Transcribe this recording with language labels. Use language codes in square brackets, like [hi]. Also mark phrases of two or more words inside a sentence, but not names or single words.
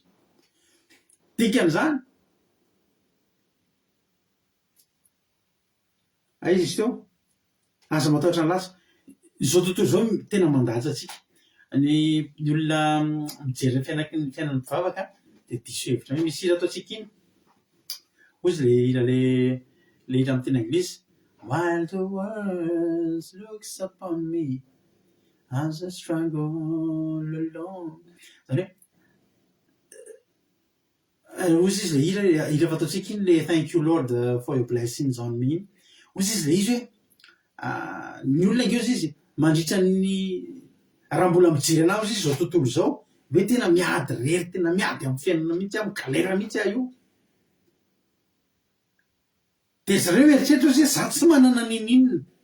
[mg] Dikan'izany aiza izy teo, aza matahotra ny latsa. Izao tontolo izao tena mandaja atsika. Ny olona mijery ny fiainan'ny mivavaka dia diso hevitra hoe misy hira ataontsika iny. Ozy le hira amin'ny teny anglisy, [en] while the world looks upon me as I struggle alone. [mg] Zany hoe ozy izy le hira fataontsika iny le [en] thank you Lord for your blessings on me. [mg] Ozy izy le izy hoe ny olona angeo izy mandritra ny raha mbola mijery anao izy zao tontolo izao, hoe tena miady rery, tena miady amin'ny fiainana mihitsy, amin'ny galera mihitsy io. Dia zareo eritreritra hoe za tsy manana ninina.